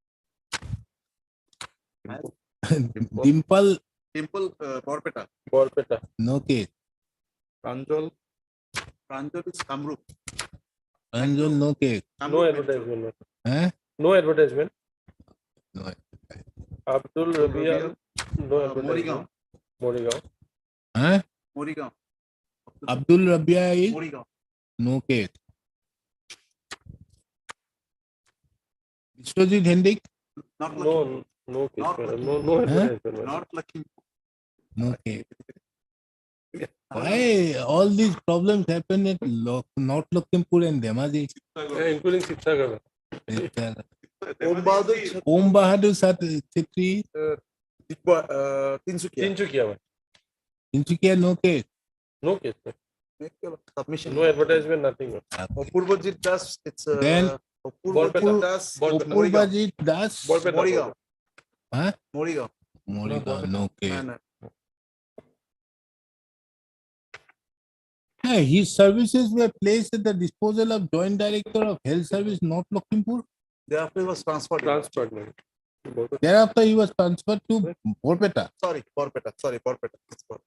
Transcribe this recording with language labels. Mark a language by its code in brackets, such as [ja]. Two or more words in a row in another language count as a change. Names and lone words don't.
[en] Dimple, Temple, Borpeta. Borpeta. no case. Pranjal is Kamrup. Anjul, no case. No advertisement. Huh? No advertisement. No. Abdul Rabia, no Morigaon. advertisement. Morigaon. Huh? Morigaon. Abdul Rabia is Morigaon. no case. Vishwajit Hendik, Not Lucky. No, no case. Not madam. lucky. No advertisement. madam. Not Lucky. no case. Why all these problems happen at North Lakhimpur and Dhemaji? Yeah, including Sipsagar. Om Bahadur, Om Bahadur Chetri, Tinsukia. Tinsukia, man. Tinsukia, no case. No case. man. Make your submission. No advertisement, nothing. man. Purvajit Das, it's Then- Purvajit Das, Morigaon. Purvajit Das, Borpeta. Morigaon. huh? Morigaon. Morigaon, no case. No. Yeah, his services were placed at the disposal of Joint Director of Health Service, North Lakhimpur. Thereafter he was transferred. Transferred. man. Thereafter, he was transferred to Borpeta. Sorry, Borpeta. It's Borpeta.